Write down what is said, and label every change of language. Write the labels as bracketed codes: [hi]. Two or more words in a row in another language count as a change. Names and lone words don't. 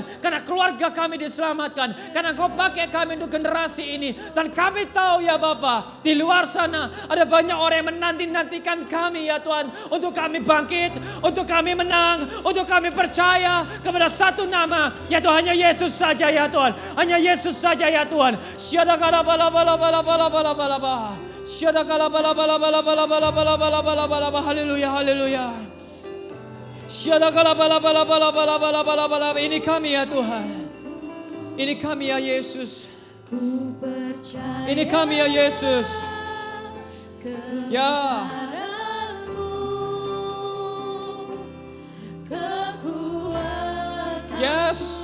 [id] Karena keluarga kami diselamatkan. Karena Engkau pakai kami untuk generasi ini. Dan kami tahu ya Bapa, di luar sana ada banyak orang yang menanti-nantikan kami ya Tuhan. Untuk kami bangkit, untuk kami menang, untuk kami percaya kepada satu nama, yaitu hanya Yesus saja ya Tuhan. Hanya Yesus saja ya Tuhan. Syadakala bala bala bala bala bala bala bala. Syadakala bala bala bala bala bala bala bala bala bala bala. Haleluya, haleluya. Syadakala bala bala bala bala bala bala bala. Ini kami ya Tuhan. Ini kami ya Yesus. Ini kami ya Yesus. Ya. Yes.